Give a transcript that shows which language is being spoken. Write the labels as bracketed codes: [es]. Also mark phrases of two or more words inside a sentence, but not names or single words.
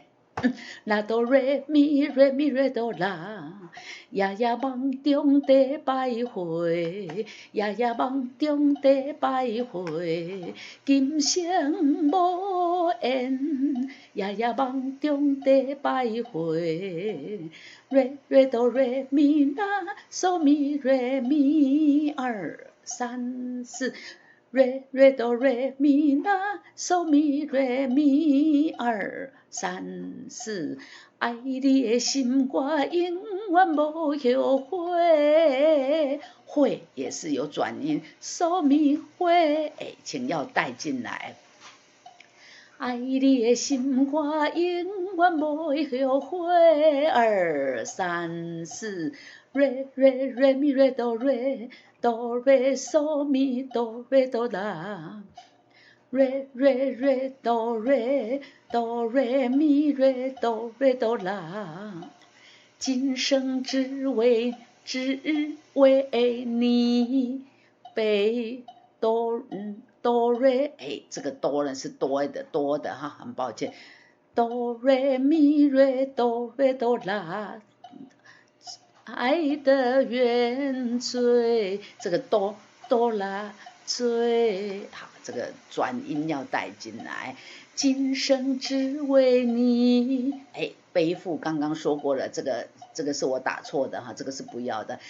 [zh] 啦哆瑞咪瑞哆啦，夜夜梦中地徘徊，夜夜梦中地徘徊，今生无缘，夜夜梦中地徘徊。瑞哆瑞咪啦，嗦咪瑞咪2 3 4。re do re mi la so mi re mi 2 3 4，爱你的心肝永远无后悔。会也是有转音，so mi 会请要带进来。爱你的心我永远不会后悔。2、3、4，re re re mi re do re do re so mi do re do la re re re do re do re mi re do re do la，今生只为你背哆瑞，这个哆呢是多的哈，很抱歉，哆瑞咪瑞哆瑞哆啦，爱的原罪，这个哆啦罪，好，这个转音要带进来，今生只为你，背负刚刚说过了，这个是我打错的哈，这个是不要的。